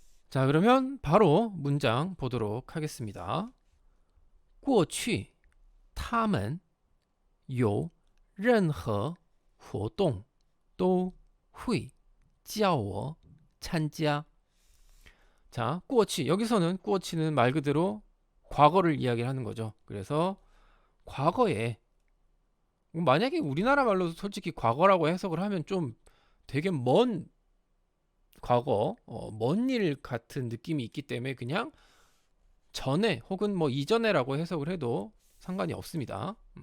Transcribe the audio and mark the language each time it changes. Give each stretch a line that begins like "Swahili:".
Korean: 자, 그러면 바로 문장 보도록 하겠습니다.
Chinese: 过去他们有任何活动都会叫我参加.
Korean: 자, 过去 여기서는 过去는 말 그대로 과거를 이야기하는 거죠. 그래서 과거에 만약에 우리나라 말로 솔직히 과거라고 해석을 하면 좀 되게 먼 과거, 먼 일 같은 느낌이 있기 때문에 그냥 전에 혹은 뭐 이전에라고 해석을 해도 상관이 없습니다.